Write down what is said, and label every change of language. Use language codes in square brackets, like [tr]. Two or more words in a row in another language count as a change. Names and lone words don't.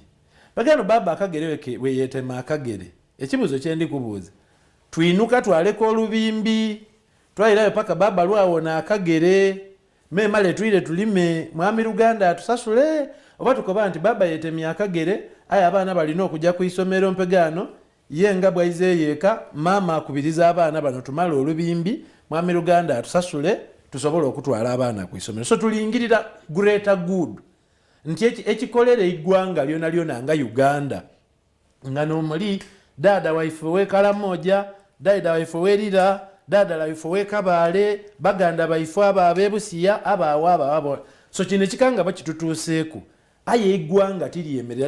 [xog] Bagano baba akagere we yetema akagere. Ekibuzo kye ndi kubuuza, twinuka twaleko olubimbi twayirayo paka baba lwawona akagere memale twire tulime mwami Uganda atusasule oba tukoba nti baba yetemye akagere aya abaana balina okujja ku isomero mpegano yenga bwaize yeka mama akubiriza abaana bano tumala olubimbi mwami Uganda atusasule tusobola okutwala abaana ku isomero. So tulingirira [en] greater good [xog] nti ekikolere igwanga lyona nga Uganda nga nomuli dada waife wekala moja, dada waife werira, dada waife wekabale, baganda waife aba abebusiya aba. So kino kikanga bakitutuuseeku. Aye igwanga tiriyemerera.